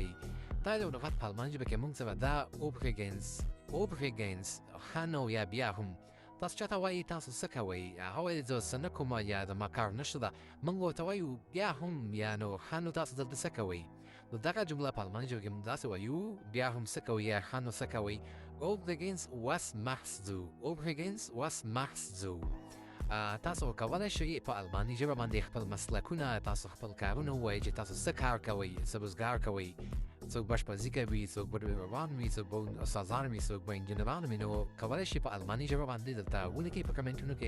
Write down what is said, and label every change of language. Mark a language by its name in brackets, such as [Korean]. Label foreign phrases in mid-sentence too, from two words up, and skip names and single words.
[Pashto] دا یو لغت په الماني ژبه کې موږ سره دا اوبریګنز ښه نو یا بیا هم. تاسو چاته وایي تاسو څه کوئ، هغه وایي زه څه نه کومه یا زما کار نشته ده، موږ ورته وایو بیا هم یا نو ښه نو تاسو دلته څه کوئ. نو دغه جمله په الماني ژبه کې موږ داسې وایو بیا هم څه کوئ یا ښه نو څه کوئ. [German] Übrigens was machst du؟ Übrigens was machst du؟ [Pashto] تاسو کولی شئ په الماني ژبه باندې خپل مسلکونه، تاسو خپل کارونه ووایئ چې تاسو څه کار کوئ، څه روزګار کوئ. څوک بشپړزي کوي، څوک به روان وي، څوک به استادان وي، څوک به انجینران وي. نو کولی شي په الماني ژبه باندې دلته ولیکئ په کمنټونو کې.